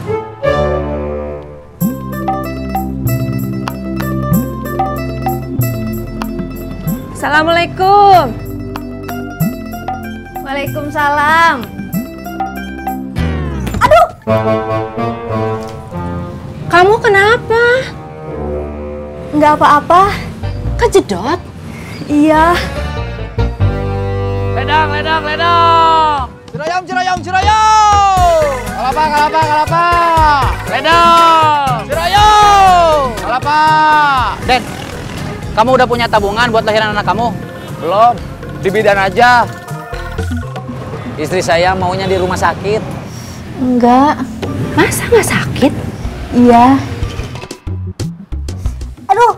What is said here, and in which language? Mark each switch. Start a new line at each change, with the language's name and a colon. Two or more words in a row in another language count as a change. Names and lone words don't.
Indonesian: Assalamualaikum. Waalaikumsalam. Aduh! Kamu kenapa? Nggak apa-apa. Kejedot? Iya. Ledang, ledang, ledang! Cirayam, cirayam, cirayam! Kelapa, kelapa, kelapa! Ledang! Cirayam! Kelapa! Den, kamu udah punya tabungan buat lahiran anak kamu? Belum. Di bidan aja. Istri saya maunya di rumah sakit. Enggak. Masa nggak sakit? Iya. Aduh!